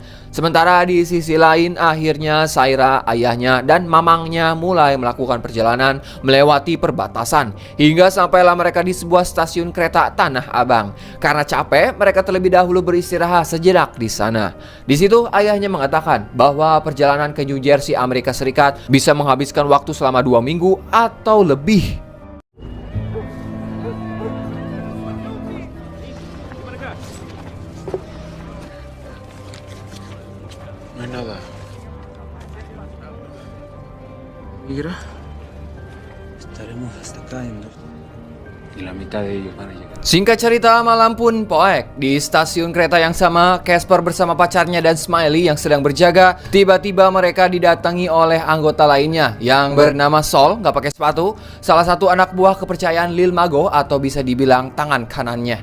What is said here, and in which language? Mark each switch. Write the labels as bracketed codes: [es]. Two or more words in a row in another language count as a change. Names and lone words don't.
[id] Sementara di sisi lain, akhirnya Saira, ayahnya, dan mamangnya mulai melakukan perjalanan melewati perbatasan hingga sampailah mereka di sebuah stasiun kereta Tanah Abang. Karena capek, mereka terlebih dahulu beristirahat sejenak di sana. Di situ ayahnya mengatakan bahwa perjalanan ke New Jersey, Amerika Serikat bisa menghabiskan waktu selama 2 minggu atau lebih. [es] No hay nada. ¿Migra? Estaremos hasta acá en 2. Y la mitad de ellos van a llegar. [id] Singkat cerita, malam pun poek. Di stasiun kereta yang sama, Casper bersama pacarnya dan Smiley yang sedang berjaga. Tiba-tiba mereka didatangi oleh anggota lainnya yang bernama Sol, nggak pakai sepatu. Salah satu anak buah kepercayaan Lil Mago atau bisa dibilang tangan kanannya.